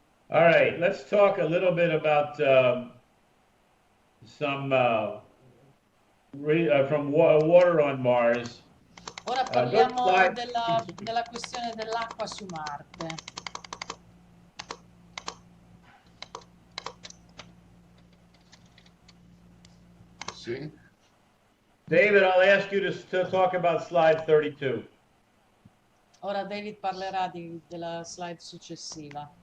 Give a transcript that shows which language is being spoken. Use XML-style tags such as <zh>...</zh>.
<en>All right, let's talk a little bit about some from water on Mars.</en> <it>Ora parliamo della questione dell'acqua su Marte. Sì.</it> <en>David, I'll ask you to talk about slide 32.</en> <it>Ora David parlerà della slide successiva.</it>